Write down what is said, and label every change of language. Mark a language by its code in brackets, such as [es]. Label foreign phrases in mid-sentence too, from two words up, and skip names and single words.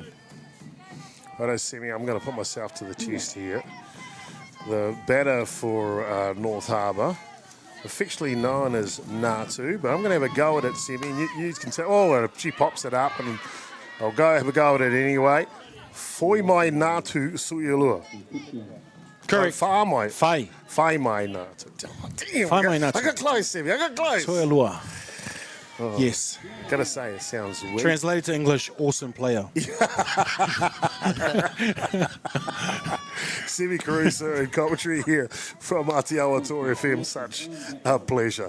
[en] Righto, Semi, I'm going to put myself to the chest here. The batter for North Harbour, affectionately known as Natu, but I'm going to have a go at it, Semi. You can say, oh, she pops it up, and I'll have a go at it anyway. [mi] Foi mai Natu Suialua. [en] Correct. [mi] Wha mai. Whai. Whai mai Natu. Oh, damn. Whai mai Natu. [en] I got close, Semi. I got close. Suialua. Yes. Gotta say, it sounds weird. Translated to English, awesome player. Semi Caruso and commentary here from Atiawa Toa FM. Such a pleasure.